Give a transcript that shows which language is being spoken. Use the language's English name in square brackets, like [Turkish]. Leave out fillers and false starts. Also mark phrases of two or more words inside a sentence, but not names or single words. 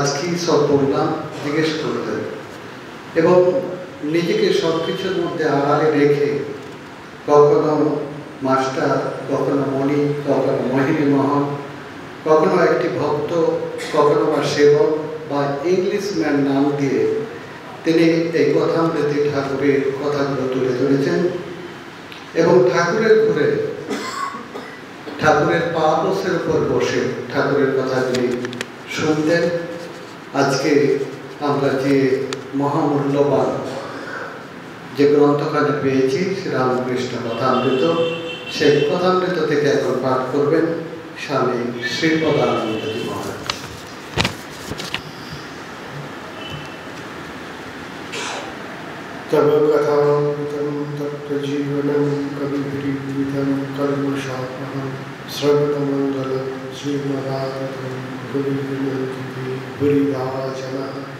[Bangla] কি সব বললাম জিজ্ঞেস করতেন, এবং নিজেকে সব কিছুর মধ্যে আড়ালে রেখে কখনো মাস্টার, কখনো মনি, কখনো মোহিনী মোহন, কখনো একটি ভক্ত, কখনো বা সেবক বা ইংলিশম্যান নাম দিয়ে তিনি এই কথামৃতি ঠাকুরের কথাগুলো তুলে ধরেছেন এবং ঠাকুরের ঘুরে ঠাকুরের পা বসের উপর বসে ঠাকুরের কথাগুলি শুনতেন। আজকে আমরা যে মহামূল্যবান যে গ্রন্থখানি পেয়েছি শ্রীরামকৃষ্ণ কথামৃত, সেই কথামৃত থেকে এখন পাঠ করবেন স্বামী শ্রীপদানন্দজি মহারাজ। [Sanskrit] तव कथामृतं तत्त्वजीवनं कविभिरीडितं कल्मषापहं श्रवणमङ्गलं श्रीमदागतं भुवि विनन्ति भूरिदा जनाः।